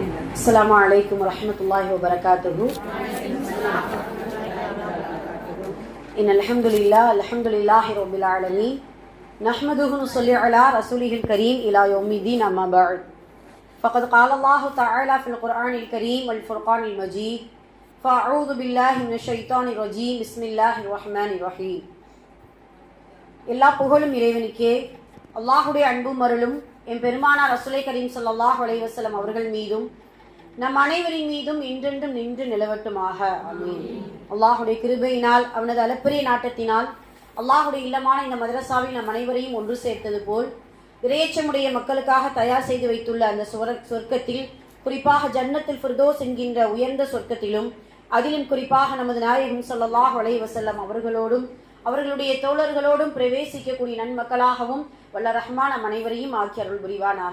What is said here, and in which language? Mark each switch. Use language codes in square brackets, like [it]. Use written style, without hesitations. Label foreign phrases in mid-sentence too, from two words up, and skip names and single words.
[ar] السلام عليكم ورحمة الله وبركاته. إن الحمد لله رب العالمين نحمده ونصلي على رسوله الكريم إلى يوم الدين أما بعد فقد قال الله تعالى في القرآن الكريم والفرقان المجيد فأعوذ بالله من الشيطان الرجيم بسم الله الرحمن الرحيم. [ta] எல்லா புகழும் இறைவனுக்கே, அல்லாஹுடைய அன்பும் அருளும் என் பெருமானார் ரசூலை கரீம் [ar] صلى الله عليه وسلم [ta] அவர்கள் மீதும் நம் அனைவரின் மீதும் இன்றென்றும் நின்று நிலவட்டுமாக. ஆமீன். அல்லாஹுடைய கிருபையினால் அவனது அளப்பரிய நாட்டத்தினால் அல்லாஹுடைய இல்லமான இந்த மதரசாவில் நம் அனைவரையும் ஒன்று சேர்த்தது போல் இறையச்சமுடைய மக்களுக்காக தயார் செய்து வைத்துள்ள அந்த சொர்க்கத்தில், குறிப்பாக ஜன்னத்துல் ஃபிர்தௌஸ் என்கின்ற உயர்ந்த சொர்க்கத்திலும், அதிலும் குறிப்பாக நமது நாயகம் [ar] صلى الله عليه وسلم [ta] அவர்களோடும் அவர்களுடைய தோழர்களோடும் பிரவேசிக்கக்கூடிய நன்மக்களாகவும் வல்ல ரஹ்மான் நம் அனைவரையும் ஆக்கி அருள் புரிவானாக.